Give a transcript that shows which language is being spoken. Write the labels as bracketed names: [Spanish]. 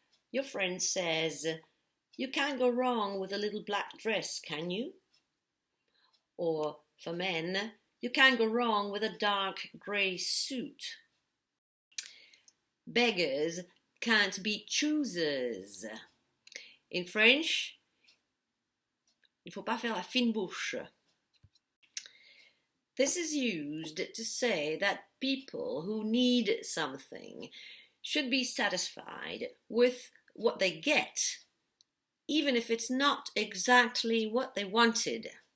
[English] Your friend says, you can't go wrong with a little black dress, can you? Or for men, you can't go wrong with a dark grey suit. Beggars can't be choosers. In French, [French] il ne faut pas faire la fine bouche. [English] This is used to say that people who need something should be satisfied with what they get, even if it's not exactly what they wanted.